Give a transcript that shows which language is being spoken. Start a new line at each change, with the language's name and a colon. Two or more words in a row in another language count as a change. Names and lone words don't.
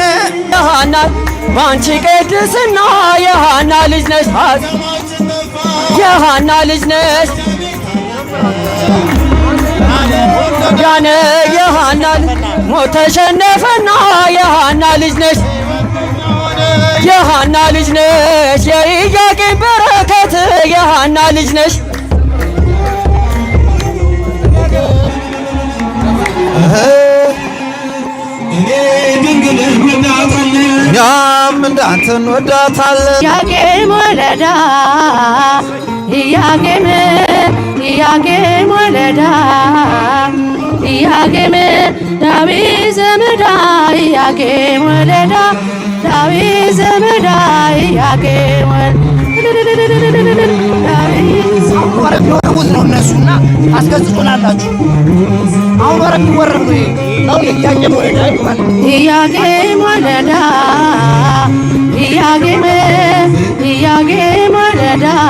Amharic: የሃና ባንቺ ቅድስና የሃና ልጅ ነሽ የሃና ልጅ ነሽ ያነ የሃና ሞት ተሸነፈና የሃና ልጅ ነሽ የሃና ልጅ ነሽ የኢያቄም በረከት የሃና ልጅ ነሽ እኛም እንዳንተ እንወዳታለን
Geez: ኢያቄም ወለዳ ኢያቄም ወለዳ ኢያቄም ዳዊት ዘመዳ ኢያቄም ወለዳ ዳዊት ዘመዳ ኢያቄም
Amharic: ወረብ ይወርቡት ነው እነሱና አስገዝቶናላችሁ። አሁን ወረብ ይወርብ ነው ኢያቄም ወለዳ ይባላል።
Geez: ኢያቄም ወለዳ ኢያቄም ወለዳ